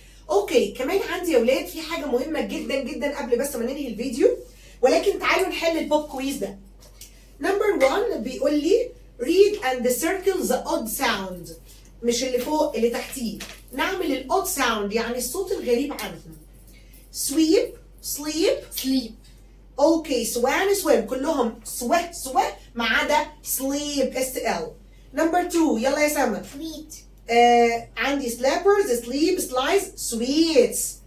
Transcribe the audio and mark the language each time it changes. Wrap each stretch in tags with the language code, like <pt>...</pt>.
<ar>اوكي كمان عندي يا ولاد في حاجه مهمه جدا جدا قبل بس ما ننهي الفيديو، ولكن تعالوا نحل البوب كويز ده. نمبر 1 بيقول لي</ar> <en>read and circle the odd sound.</en> <ar>مش اللي فوق اللي تحتيه، نعمل الاود ساوند يعني الصوت الغريب عنهم.</ar> <en>sweep sleep.</en> <ar>اوكي سوان swim كلهم سو ما عدا sleep SL. نمبر 2 يلا يا سما. عندي</ar> <en>slappers sleep slice sweets.</en>